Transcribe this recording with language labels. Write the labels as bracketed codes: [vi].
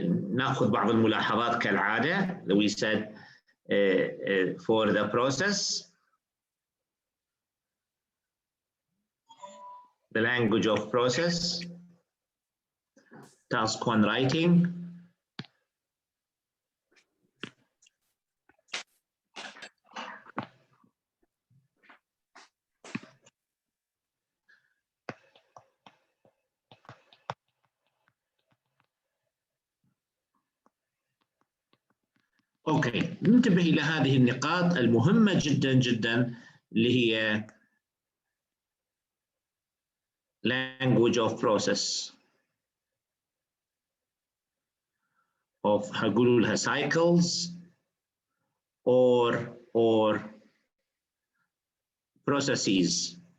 [ar] ناخذ بعض الملاحظات كالعادة. [en] We said for the process, the language of process, task 1 writing, okay. [ar] ننتبه الى هذه النقاط المهمة جدا جدا اللي هي [en] language of process of [ar] هنقول لها [en] cycles or processes.